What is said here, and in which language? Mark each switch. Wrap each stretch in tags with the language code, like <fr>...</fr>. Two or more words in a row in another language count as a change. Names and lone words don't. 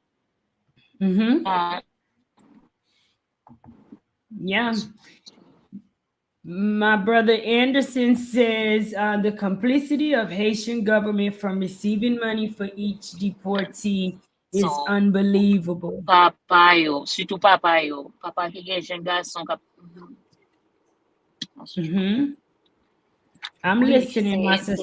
<en>Mm-hmm. Yeah. My brother Anderson says the complicity of Haitian government from receiving money for each deportee is So, unbelievable.</en> <ht>papa yo, surtout papa yo. Papa ki gen jen garçon kap.</ht> <en>Hmm. I'm Oui, listening, my sister.</en>